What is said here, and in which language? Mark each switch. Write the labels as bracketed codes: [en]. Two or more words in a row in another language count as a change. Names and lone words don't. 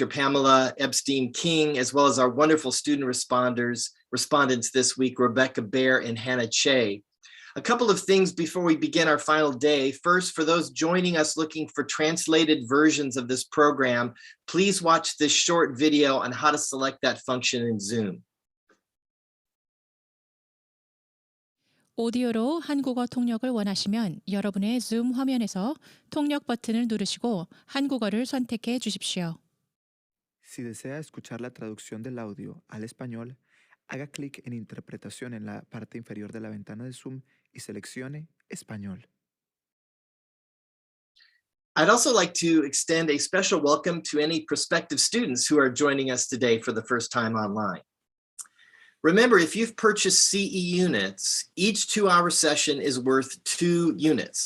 [en] Pamela Epstein-King, as well as our wonderful student respondents this week, Rebecca Bear and Hannah Che. A couple of things before we begin our final day. First, for those joining us looking for translated versions of this program, please watch this short video on how to select that function in Zoom. [ko] 오디오로 한국어 통역을 원하시면 여러분의 줌 화면에서 통역 버튼을 누르시고 한국어를 선택해 주십시오. [es] Si desea escuchar la traducción del audio al español, haga clic en Interpretación en la parte inferior de la ventana de Zoom y seleccione Español. [en] I'd also like to extend a special welcome to any prospective students who are joining us today for the first time online. Remember, if you've purchased CE units, each 2-hour session is worth 2 units.